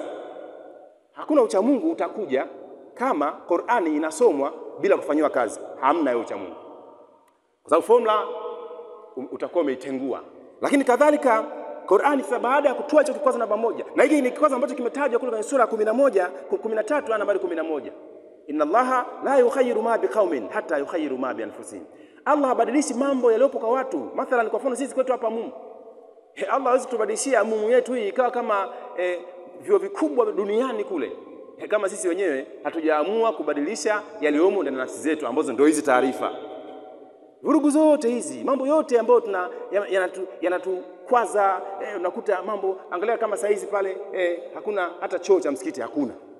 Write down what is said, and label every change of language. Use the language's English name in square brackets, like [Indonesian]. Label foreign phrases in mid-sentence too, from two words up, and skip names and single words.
[Swahili] Hakuna ucha Mungu utakuja kama Qur'ani inasomwa bila kufanywa kazi. Hamna hiyo ucha Mungu, kwa sababu formula utakuwa umeitengua. Lakini kadhalika Qur'ani sasa baada ya kutoa hicho kikwazo namba 1, na hiki ni kikwazo ambacho kimetajwa kule kwenye sura 13 aya nambari 11, [Arabic] إن الله لا يغير ما بقوم حتى يغيروا ما بأنفسهم. [Swahili] Allah habadilishi mambo yaliyopo kwa watu. Mathalan, kwa mfano sisi kwetu hapa Mungu, Allah hawezi kutubadilishia Mungu yetu hii ikawa kama vyo vikubwa duniani kule, kama sisi wenyewe hatujaamua kubadilisha yaliyomo ndani ya nafsi zetu, ambazo ndio hizi taarifa. Vurugu zote hizi, mambo yote ambayo yanatukwaza, unakuta mambo, angalia kama saa hizi pale hakuna hata choo cha msikiti, hakuna.